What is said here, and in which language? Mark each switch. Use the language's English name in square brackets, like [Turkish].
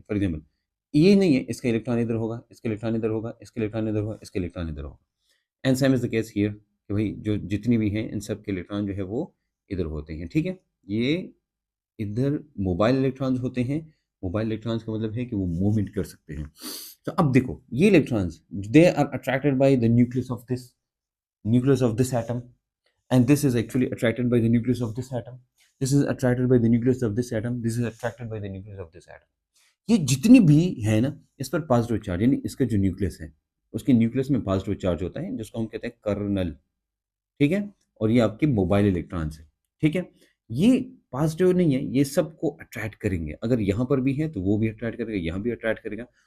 [Hindi] For example ये नहीं है, इसका इलेक्ट्रॉन इधर होगा, इसका इलेक्ट्रॉन इधर होगा, इसका इलेक्ट्रॉन इधर होगा, इसका इलेक्ट्रॉन इधर होगा। [English] and same is the case here [Hindi] कि भाई जो जितनी भी हैं इन सब के इलेक्ट्रॉन जो है वो इधर होते हैं। ठीक है, ये इधर मोबाइल इलेक्ट्रॉन्स होते हैं। मोबाइल इलेक्ट्रॉन्स का मतलब है कि वो मूवमेंट कर सकते हैं। तो अब देखो ये [English] Electrons they are attracted by the nucleus of this atom, and this is actually attracted by the nucleus of this atom, this is attracted by the nucleus of this atom, this is attracted by the nucleus of this atom। [Hindi] ये जितनी भी है ना इस पर positive charge, यानी इसका जो न्यूक्लियस है उसके न्यूक्लियस में पॉजिटिव चार्ज होता है जिसको हम कहते हैं कर्नल। ठीक है, और ये आपके मोबाइल इलेक्ट्रॉन्स है। ठीक है, ये पॉजिटिव नहीं है, ये सबको अट्रैक्ट करेंगे, अगर यहाँ पर भी है तो वो भी अट्रैक्ट करेगा, यहाँ भी अट्रैक्ट करेगा।